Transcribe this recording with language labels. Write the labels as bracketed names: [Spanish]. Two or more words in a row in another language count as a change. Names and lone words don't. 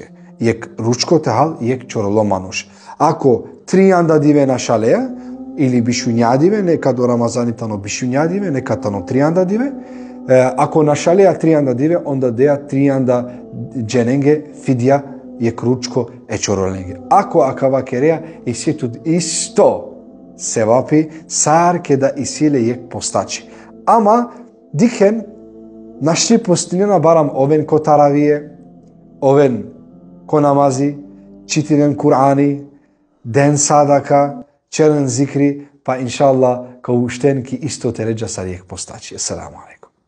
[Romany] Jek ručko tehal jek čorolo manuš. Ako 3 anda dive našaleja ili bišunjadive, neka do Ramazani tano bišunjadive, neka tano 3 anda dive, ako našalija 3 anda dive, onda deja 3 anda dženenge fidja jek ručko čorolenge. Ako akava kereja isto sevapi sar keda isile jek postači. Ama diken našti postinena baram oven ko taravije, oven ko namazi, čitinen Kur'ani, den sadaka, čelen zikri, pa [Arabic] inša Allah [Romany] kao uštenki isto te ređa sad jek postači. [Arabic] Assalamu alaikum.